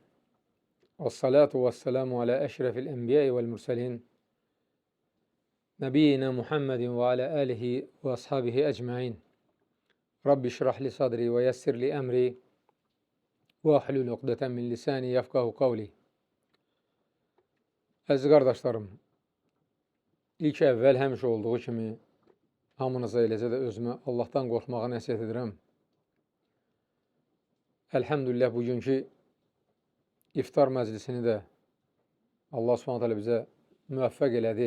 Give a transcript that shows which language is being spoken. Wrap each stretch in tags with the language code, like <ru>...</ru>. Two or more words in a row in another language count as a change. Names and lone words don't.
<ar>والصلاة والسلام على أشرف الأنبياء والمرسلين. نبينا محمد وعلى آله وأصحابه أجمعين. رب اشرح لي صدري ويسر لي أمري واحلل عقدة من لساني يفقهوا قولي.</ar> <az>Əziz qardaşlarım, ilk əvvəl həmişə olduğu kimi hamınıza eləcə də özümə Allahdan qorxmağı nəsiyyət edirəm. Elhamdülillah bugünkü iftar məclisini də Allah Subhanahu bizə müvəffəq elədi.</az>